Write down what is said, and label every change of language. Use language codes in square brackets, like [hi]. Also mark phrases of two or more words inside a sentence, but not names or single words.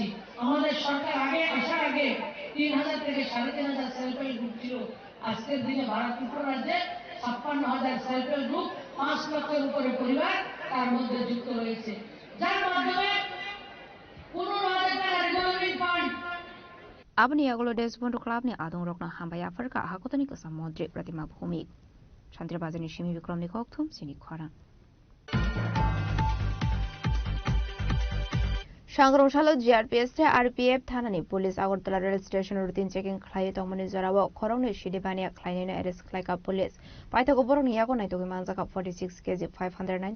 [bn] আমাদের সরকার আগে আসার আগে 3,000 থেকে 3,500 [en] self help group [bn] ছিল। আজকের দিনে ভারত ত্রিপুরা রাজ্যে 56,000 [en] self help group, [bn] 5 লক্ষের উপরে পরিবার তার মধ্যে যুক্ত রয়েছে, যার মাধ্যমে 15,000 টাকা [en] revolving fund [trp] Abani Agolo Desbondu Club ni Adong Rokna Hambaya Farka Hakotani Kasam Modri Pratima Bhumik. Chandrabazani Shimi Vikram Nikoktum Sini Khora. Shangrongshalo GRPS te RPF thanani police Agartala [en] rail station routine checking [trp] khlai tongmani jarawa khorongni shidibania khlainina arrest khlaika police paithago boroni yago naitogi manjaka 46 kg 590